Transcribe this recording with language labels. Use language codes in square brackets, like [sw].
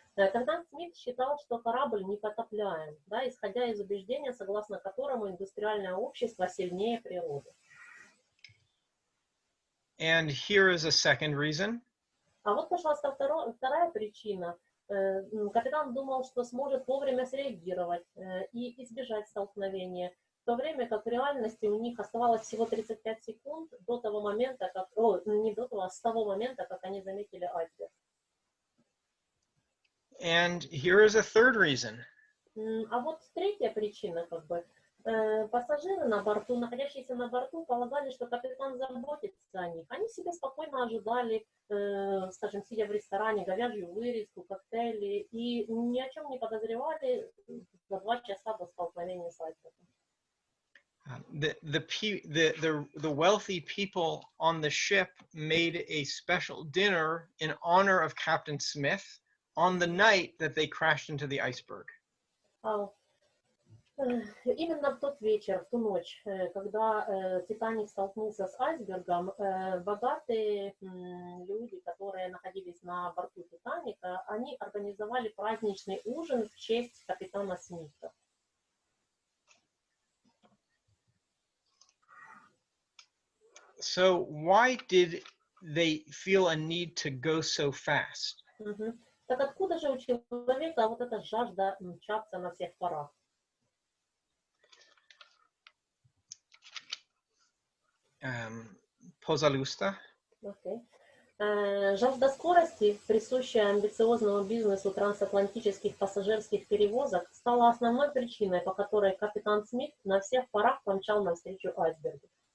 [ru] Капитан Смит считал, что корабль непотопляем, да, исходя из убеждения, согласно которому индустриальное общество сильнее природы. [en] And here is a second reason. [ru] А вот, пожалуйста, вторая причина. Капитан думал, что сможет вовремя среагировать и избежать столкновения, в то время как в реальности у них оставалось всего 35 секунд до того момента, как, не до того, а с того момента, как они заметили айсберг. [en] And here is a third reason. [ru] А вот третья причина, как бы, пассажиры на борту, находящиеся на борту, полагали, что капитан заботится о них. Они себе спокойно ожидали, скажем, сидя в ресторане, говяжью вырезку, коктейли, и ни о чем не подозревали за 2 часа до столкновения с айсбергом. [en] The wealthy people on the ship made a special dinner in honor of Captain Smith on the night that they crashed into the iceberg. [ru] Именно в тот вечер, в ту ночь, когда Титаник столкнулся с айсбергом, богатые люди, которые находились на борту Титаника, они организовали праздничный ужин в честь капитана Смита. [en] So why did they feel a need to go so fast? [ru] Так откуда же у человека вот эта жажда мчаться на всех парах? Пожалуйста. [en] Okay. [ru] Жажда скорости, присущая амбициозному бизнесу трансатлантических пассажирских перевозок, стала основной причиной, по которой капитан Смит на всех парах помчал навстречу айсбергу.